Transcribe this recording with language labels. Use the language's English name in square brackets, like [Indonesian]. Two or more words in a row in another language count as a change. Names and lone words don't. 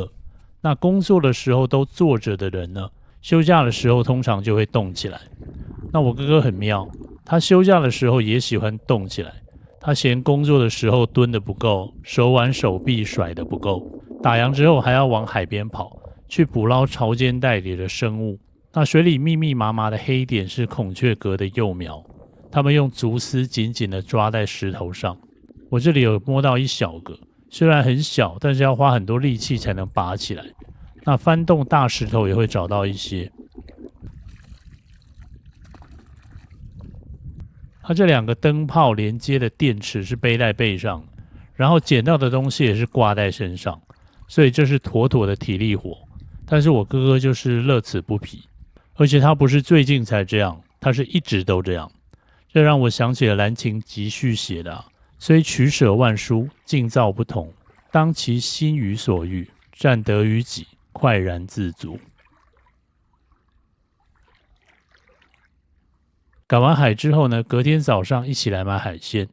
[Chinese] 那工作的時候都坐着的人呢，休假的時候通常就會動起來。那我哥哥很妙，他休假的時候也喜歡動起來。他嫌工作的時候蹲得不夠，手腕手臂甩得不夠，打烊之後還要往海邊跑，去捕撈潮間帶裡的生物。那水裡密密麻麻的黑點是孔雀蛤的幼苗。他們用竹絲緊緊地抓在石頭上。我這裡有摸到一小個，雖然很小，但是要花很多力氣才能拔起來。那翻動大石頭也會找到一些。它這兩個燈泡連接的電池是背在背上，然後撿到的東西也是掛在身上，所以這是妥妥的體力活。但是我哥哥就是樂此不疲，而且他不是最近才這樣，他是一直都這樣。這讓我想起了藍琴集序寫的雖取捨萬殊，境造不同，當其心於所欲，占得於己，快然自足。趕完海之後呢，隔天早上一起來買海鮮。